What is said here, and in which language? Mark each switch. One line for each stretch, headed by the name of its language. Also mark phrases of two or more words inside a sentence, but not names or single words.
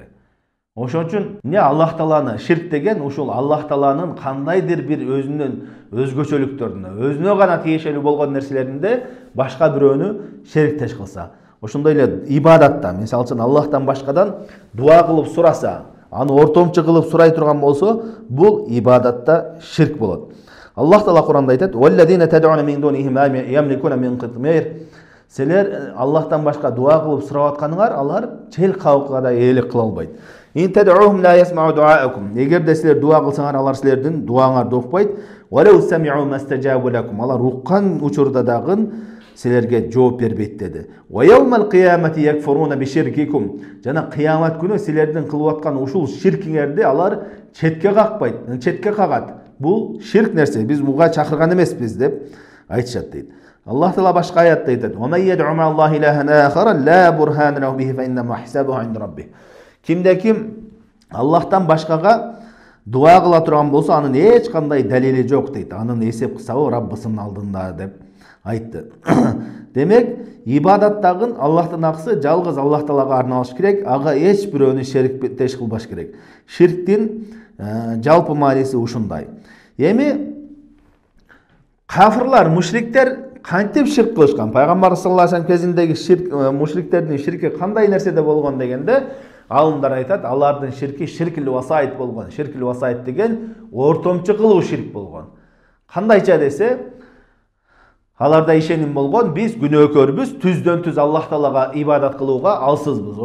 Kyrgyz: Ошон үчүн эмне Аллах Тааланы ширк деген ушул Аллах Тааланын кандайдыр бир өзүнүн өзгөчөлүктөрүнө, өзүнө гана тиешелүү болгон нерселеринде башка бирөөнү шериктеш кылса. Ошондой эле ибадатта, мисалы үчүн Аллахтан башкадан дуа кылып сураса, аны ортомчу кылып сурай турган болсо, бул ибадатта ширк болот. Аллах Таала Куранда айтат:
Arabic: "والذين تدعون من دونه ما يملكون من قطمير."
Kyrgyz: Силер Аллахтан башка дуа кылып сурап атканыңар, алар чел кабыкка да ээлик кыла албайт.
Arabic: "إن تدعوهم لا يسمعوا دعاءكم."
Kyrgyz: Эгерде силер дуа кылсаңар, алар силердин дуаңарды укпайт.
Arabic: "ولو سمعوا ما استجابوا لكم."
Kyrgyz: Алар уккан учурда дагы силерге жооп бербейт деди.
Arabic: "ويوم القيامة يكفرون بشرككم."
Kyrgyz: Жана кыямат күнү силердин кылып аткан ушул ширкиңерди алар четке какпайт, четке кагат. Бул ширк нерсе, биз буга чакырган эмеспиз деп айтышат дейт. Аллах Таала башка аятта айтат:
Arabic: "ومن يدع مع الله إلها آخر لا برهان له به فإن حسابه عند ربه."
Kyrgyz: Кимде ким Аллахтан башкага дуа кыла турган болсо, анын эч кандай далили жок дейт. Анын эсеп кысабы Раббысынын алдында деп айтты. Демек, ибадаттагы Аллахтын акысы жалгыз Аллах Таалага арналыш керек, ага эч бирөөнү шериктеш кылбаш керек. Ширктин жалпы мааниси ушундай. Эми кафирлар, мушриктер кантип ширк кылышкан? Пайгамбар
Arabic: صلى الله عليه وسلم
Kyrgyz: кезиндеги ширк, мушриктердин ширки кандай нерседе болгон дегенде, алымдар айтат, алардын ширки
Arabic: شرك الوسائط
Kyrgyz: болгон.
Arabic: شرك الوسائط
Kyrgyz: деген ортомчу кылуу ширк болгон. Кандайча десе, аларда ишеним болгон, биз күнөөкөрбүз, түздөн түз Аллах Таалага ибадат кылууга алсызбыз.